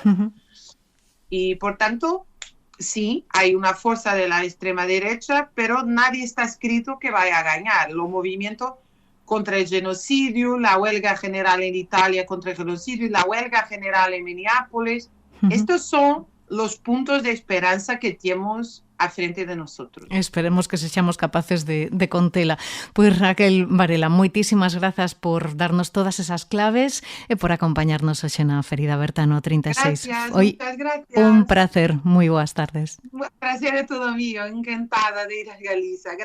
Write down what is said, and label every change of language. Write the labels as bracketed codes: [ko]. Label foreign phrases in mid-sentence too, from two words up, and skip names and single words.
[es] Y por tanto, sí, hay una fuerza de la extrema derecha, pero nadie está escrito que vaya a ganar. Los movimientos contra el genocidio, la huelga general en Italia contra el genocidio, la huelga general en Minneapolis, estos son los puntos de esperanza que tenemos a frente de nosotros. [gl] Esperemos que sexamos capaces de contela. Pois Raquel Varela, moitísimas grazas por darnos todas esas claves e por acompañarnos hoxe na Ferida Aberta no 36. [es] Gracias, muchas gracias. [gl] Un placer, moi boas tardes. Un placer é todo mío, encantada de ir a Galiza.